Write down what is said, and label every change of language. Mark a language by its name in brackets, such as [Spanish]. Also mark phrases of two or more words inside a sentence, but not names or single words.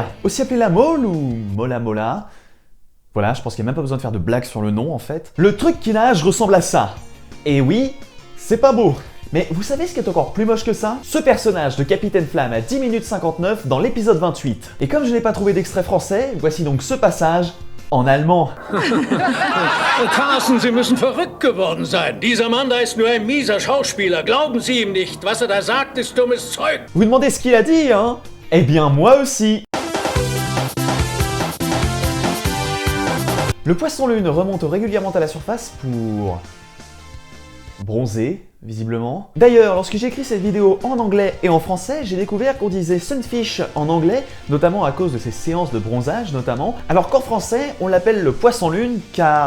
[French] Aussi appelée la mole ou mola mola. Voilà, je pense qu'il n'y a même pas besoin de faire de blagues sur le nom en fait. Le truc qui nage ressemble à ça. Et oui, c'est pas beau. Mais vous savez ce qui est encore plus moche que ça? Ce personnage de Capitaine Flamme à 10 minutes 59 dans l'épisode 28. Et comme je n'ai pas trouvé d'extrait français, voici donc ce passage en allemand. [German] Carsten, Sie müssen verrückt geworden sein. Dieser Mann da ist nur ein mieser Schauspieler. Glauben Sie ihm nicht. Was da sagt, ist dummes Zeug. [French] Vous demandez ce qu'il a dit, hein? Eh bien, moi aussi. Le poisson-lune remonte régulièrement à la surface pour... bronzer, visiblement. D'ailleurs, lorsque j'ai écrit cette vidéo en anglais et en français, j'ai découvert qu'on disait sunfish en anglais, notamment à cause de ces séances de bronzage notamment, alors qu'en français, on l'appelle le poisson-lune car...